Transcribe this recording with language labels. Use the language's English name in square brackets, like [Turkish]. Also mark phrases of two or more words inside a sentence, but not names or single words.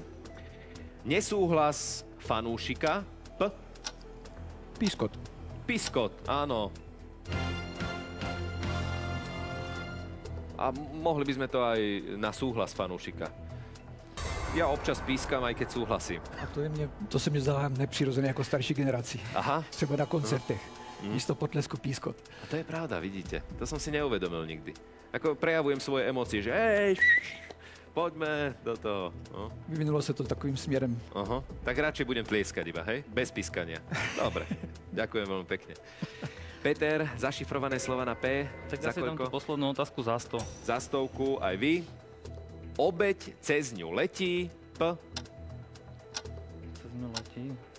[Slovak] Nesúhlas fanúšika. P. Pískot. Piskot, áno. A mohli by sme to aj na súhlas fanúšika. Ja občas pískam, aj keď súhlasím. [Czech] A to se mi zdá nepřirozené jako starší generaci. Aha. Třeba na koncertech. Místo potlesku pískot. [Slovak] A to je pravda, vidíte. To som si neuvedomil nikdy. Ako prejavujem svoje emócie, že hej, poďme do toho. No. [Czech] Vyvinulo se to takovým směrem. Aha. [Slovak] Tak radšej budem tlieskať iba, hej? Bez pískania. Dobre. Ďakujem veľmi pekne. Peter, zašifrované slova na P. Tak za ja si dám tú koľko? poslednú otázku za 100. Za stovku aj vy. Obeť cez ňu letí. P. Cez ňu letí.